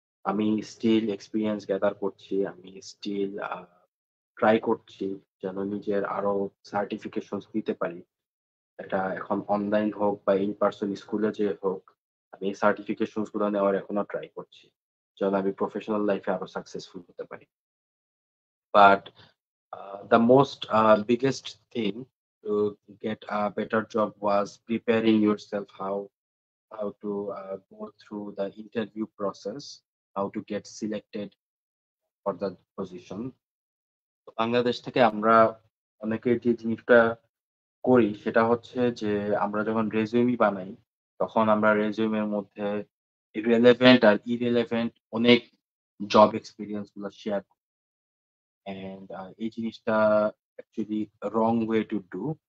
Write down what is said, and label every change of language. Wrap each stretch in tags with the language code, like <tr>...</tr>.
<bn>আমি still experience gather করছি। আমি স্টিল ট্রাই করছি যেন নিজের আরো সার্টিফিকেশনস নিতে পারি। এটা এখন অনলাইন হোক বা ইন পারসন স্কুলে যেয়ে হোক, আমি এই সার্টিফিকেশনস গুলো নেওয়ার এখনো ট্রাই করছি। যেন আমি প্রফেশনাল লাইফ এ আরো সাকসেসফুল হতে পারি।</bn> <en>But the most biggest thing to get a better job was preparing yourself how to go through the interview process, how to get selected for the position.</en> <bn>তো বাংলাদেশ থেকে আমরা অনেকে যে জিনিসটা করি সেটা হচ্ছে যে আমরা যখন রেজুমি বানাই তখন আমরা রেজুমের মধ্যে রিলেভেন্ট আর ইররিলেভেন্ট অনেক জব এক্সপেরিয়েন্স গুলো শেয়ার করি। অ্যান্ড এই জিনিসটা actually</bn> <en>Wrong way to do.</en>